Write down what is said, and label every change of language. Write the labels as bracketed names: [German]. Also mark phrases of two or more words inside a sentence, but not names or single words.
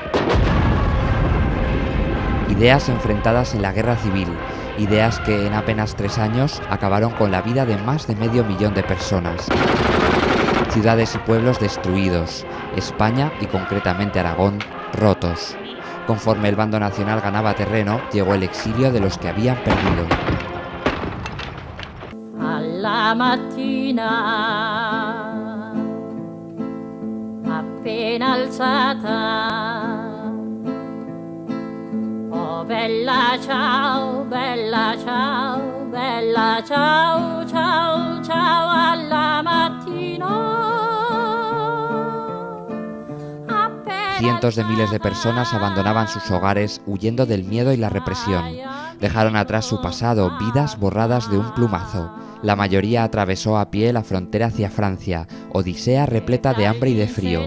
[Spanish] Ideas enfrentadas en la guerra civil, ideas que en apenas 3 años acabaron con la vida de más de medio millón de personas. Ciudades y pueblos destruidos, España y concretamente Aragón, rotos. Conforme el bando nacional ganaba terreno, llegó el exilio de los que habían perdido. [Italian] Alla mattina, appena alzata, oh bella ciao, bella ciao, bella ciao, ciao, ciao, alla mattina. [Spanish] Cientos de miles de personas abandonaban sus hogares huyendo del miedo y la represión. Dejaron atrás su pasado, vidas borradas de un plumazo. La mayoría atravesó a pie la frontera hacia Francia, odisea repleta de hambre y de frío.